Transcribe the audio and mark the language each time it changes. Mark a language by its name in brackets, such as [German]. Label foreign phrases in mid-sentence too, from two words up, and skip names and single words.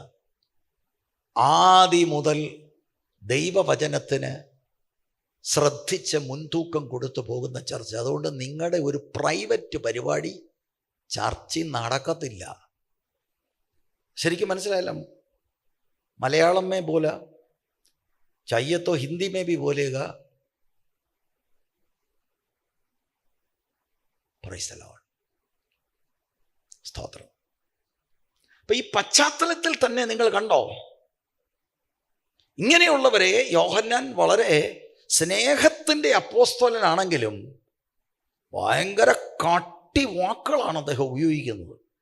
[Malayalam] ആദി മുതൽ ദൈവവചനത്തിന് ശ്രദ്ധിച്ച് മുൻതൂക്കം കൊടുത്തു പോകുന്ന ചർച്ച. അതുകൊണ്ട് നിങ്ങളുടെ ഒരു പ്രൈവറ്റ് പരിപാടി ചർച്ച നടക്കത്തില്ല. ശരിക്കും മനസ്സിലായല്ലോ. [Hindi] मलयालम में बोला, चाहिए तो हिंदी में भी बोलेगा. [English] praise the Lord. [Malayalam] സ്തോത്രം. അപ്പൊ ഈ പശ്ചാത്തലത്തിൽ തന്നെ നിങ്ങൾ കണ്ടോ, ഇങ്ങനെയുള്ളവരെ യോഹന്നാൻ വളരെ സ്നേഹത്തിൻ്റെ അപ്പോസ്തലനാണെങ്കിലും ഭയങ്കര കാട്ടി വാക്കുകളാണ് അദ്ദേഹം ഉപയോഗിക്കുന്നത്.